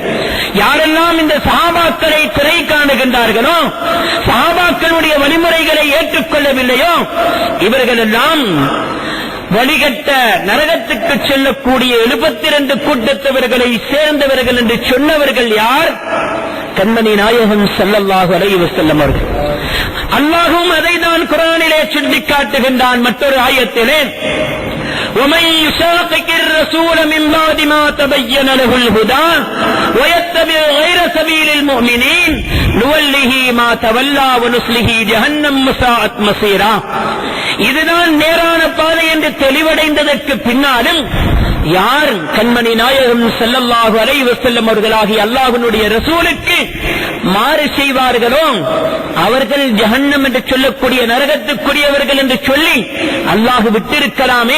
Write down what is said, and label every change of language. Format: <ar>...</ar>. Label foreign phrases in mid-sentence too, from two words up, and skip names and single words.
<ta>யாரெல்லாம் இந்த சஹாபாக்களை திரை காணுகின்றார்களோ, சஹாபாக்களுடைய வழிமுறைகளை ஏற்றுக்கொள்ளவில்லையோ, இவர்கள் எல்லாம் வழிகட்ட நரகத்துக்கு செல்லக்கூடிய 72 கூட்டத்தவர்களை சேர்ந்தவர்கள் என்று சொன்னவர்கள் யார்? கண்மணி நாயகம்</ta> <ar>صلى الله عليه وسلم</ar> <ta>அவர்கள். அல்லாஹ்வும் அதைதான் குர்ஆனிலே சொல்லிக் காட்டுகின்றான் மற்றொரு ஆயத்திலே.</ta> <ar>ومن يشاقق الرسول من بعد ما تبين له الهدى ويتبع غير سبيل المؤمنين نوله ما تولى ونصله جهنم وساءت مصيرا.</ar> <ta>இதுதான் நேரான பாதை என்று தெளிவடைந்ததற்கு பின்னாலும் யார் கண்மணி நாயகம்</ta> <ar>صلى الله عليه وسلم</ar> <ta>அவர்களாகிய அல்லாஹ்வுடைய ரசூலுக்கு மாறு செய்வார்களோ அவர்கள் ஜஹன்னம் என்று சொல்லக்கூடிய நரகத்துக்குரியவர்கள் என்று சொல்லி அல்லாஹ் விட்டிருக்கலாமே.</ta>